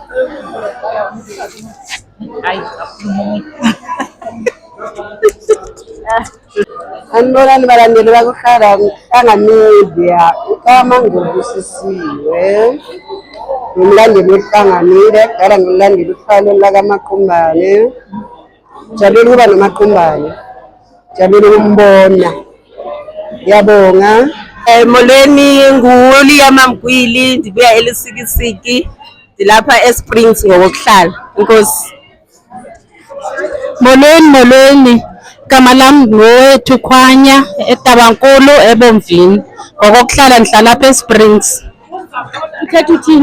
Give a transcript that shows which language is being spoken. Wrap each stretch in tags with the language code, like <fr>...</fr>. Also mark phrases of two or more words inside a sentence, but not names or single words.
<zu>Anibonani balandeli bakuhlanga media, igama ngubusisiwe, ngumlandeli wehlanga media, kudala ngilandela uhlalo lakaMaqumbane. Jabulile ukuba noMaqumbane, jabulile ukumbona. Ngiyabonga.</zu> <xh>Molweni, nguLiya Mamgwili, ndibuya eLisikisiki, ndilapha eSprings ngokuhlala. Inkosi. Molweni, igama lami nguWethu Khwanya eTabankulu eBomvini, ngokokuhlala ndihlala apha eSprings. Uthetha uthini?</xh>